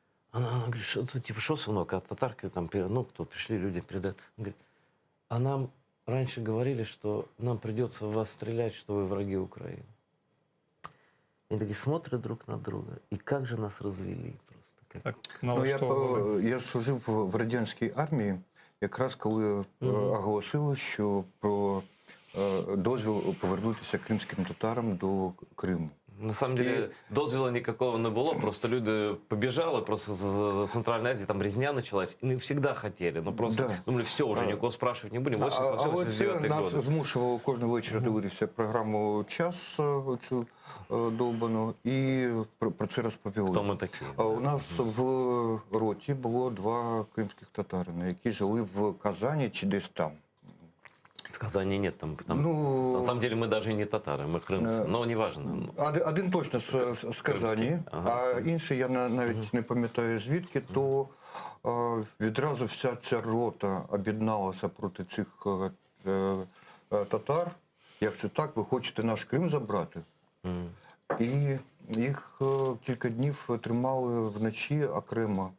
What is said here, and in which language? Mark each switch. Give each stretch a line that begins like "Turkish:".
Russian: Она говорит, что, типа, что, сынок, а татарка там, ну, кто пришли, люди передают. Он говорит, а нам раньше говорили, что нам придется в вас стрелять, что вы враги Украины. Они такие смотрят друг на друга, и как же нас развели просто. Как...
Ukrainian: Так,
Russian: Ну,
Ukrainian: налаштовували. я служив в радянській армії, якраз коли оголосили, що про дозвіл повернутися кримським татарам до Криму.
Russian: На самом деле, дозвола никакого не было, просто люди побежали, просто за Центральной Азии там резня началась, и мы всегда хотели, но просто Да. думали, все, уже никого спрашивать не будем,
Ukrainian: Але
Russian: 88-89
Ukrainian: нас
Russian: годы.
Ukrainian: змушувало кожного вечора дивитися програму «Час» оцю довбану, і про це розповіли.
Russian: Кто мы такие?
Ukrainian: А у нас в роті було два кримських татарина, які жили в Казані чи десь там.
Russian: В Казани нет, там, Ну, на самом деле мы даже и не татары, мы крымцы, но неважно.
Ukrainian: Один точно з Казані, Ага. а інший я навіть не пам'ятаю звідки, то відразу вся ця рота об'єдналася проти цих татар. Як це так? Ви хочете наш Крим забрати? І їх кілька днів тримали вночі окремо.